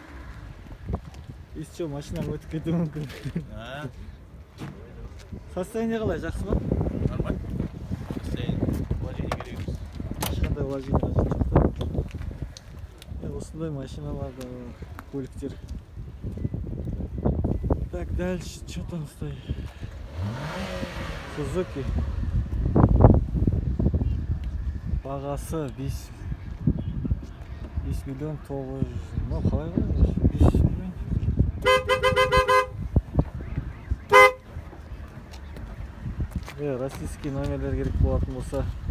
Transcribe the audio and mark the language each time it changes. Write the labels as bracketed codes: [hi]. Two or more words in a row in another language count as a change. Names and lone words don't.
[kk] Еще машинаға өтіп кетуі мүмкін. Состояние қалай, жақсы ма? [ru] Нормально. Состояние. Вложение [kk] керек емес. Ешқандай вложение жоқ та. Осындай машиналарда көліктер. [ru] Так, дальше что там стоит? [kk] Suzuki. Бағасы 5 миллион 900. Ну, қалай ғой? 5 миллион. Российский номерлер керек болатын болса.